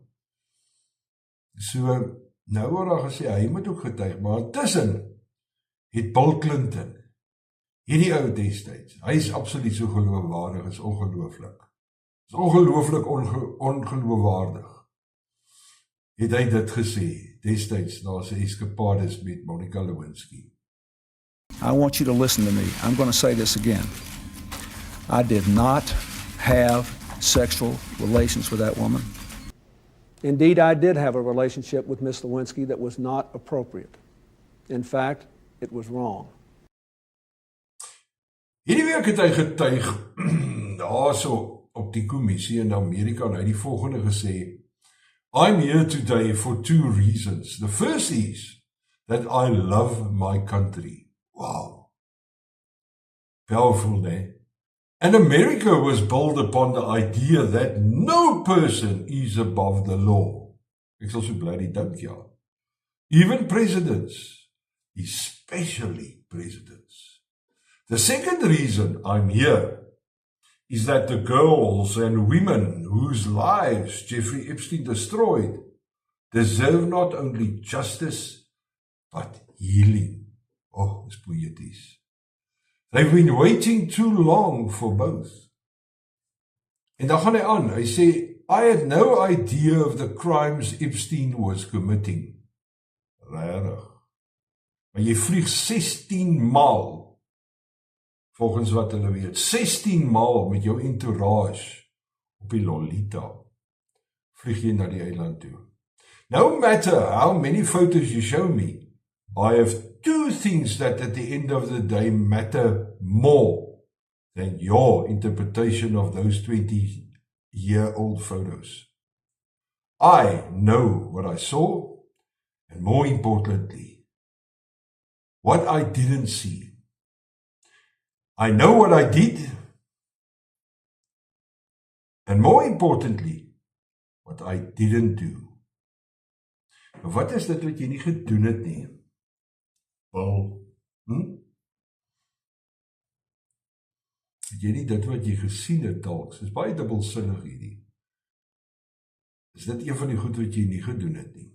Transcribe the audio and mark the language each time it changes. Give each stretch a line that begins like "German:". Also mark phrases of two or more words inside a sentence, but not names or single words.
Afrikaans: So, nou word daar gesê, hy moet ook getuig, maar intussen het Bill Clinton, hierdie ou destyds, hy is absoluut so geloofwaardig, is ongelooflik. Is ongelooflik ongeloofwaardig. Het hy dit gesê, destyds, na sy eskapades met Monica Lewinsky.
English: I want you to listen to me. I'm going to say this again. I did not have sexual relations with that woman. Indeed, I did have a relationship with Miss Lewinsky that was not appropriate. In fact, it was wrong.
Afrikaans: Hierdie week het hy getuig, daar so op die kommissie in Amerika, en hy het die volgende gesê,
English: I'm here today for 2 reasons. The first is that I love my country. Wow. Powerful, né? And America was built upon the idea that no person is above the law.
Afrikaans: Ek sal so bly die dink, ja.
English: even presidents, especially presidents. The second reason I'm here is that the girls and women whose lives Jeffrey Epstein destroyed deserve not only justice, but healing. Oh, it's poeties. They've been waiting too long for both.
Afrikaans: En dan gaan hy aan, hy sê,
English: I had no idea of the crimes Epstein was committing.
Afrikaans: Rarig. Maar jy vlieg 16 maal, volgens wat hulle weet, 16 maal met jou entourage op die Lolita, vlieg jy na die eiland toe.
English: No matter how many photos you show me, I have two things that at the end of the day matter more than your interpretation of those 20-year-old photos. I know what I saw, and more importantly, what I didn't see. I know what I did, and more importantly, what I didn't do.
Afrikaans: Wat is dit wat jy nie gedoen het nie? Wel, het jy nie dit wat jy gesien het dalk? Dit is baie dubbelsinnig hierdie. Is dit een van die goed wat jy nie gedoen het nie?